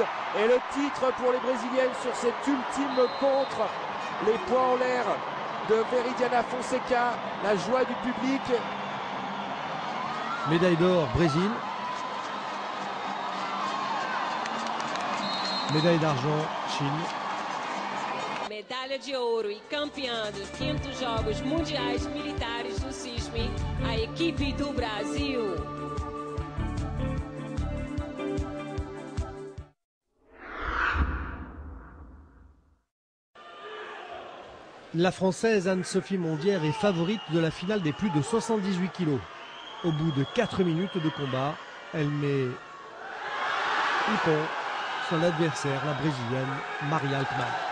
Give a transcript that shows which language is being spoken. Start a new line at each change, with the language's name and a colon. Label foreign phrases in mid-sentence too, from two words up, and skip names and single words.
French: Et le titre pour les Brésiliennes sur cette ultime contre. Les points en l'air de Veridiana Fonseca, la joie du public. Médaille d'or, Brésil. Médaille d'argent, Chine.
Portuguese: Medalha de ouro e campeã dos 500 Jogos Mundiais Militares do CISM, a equipe do Brasil.
French: La Française Anne-Sophie Mondière est favorite de la finale des plus de 78 kilos. Au bout de 4 minutes de combat, elle met Ippon son adversaire, la Brésilienne Maria Altman.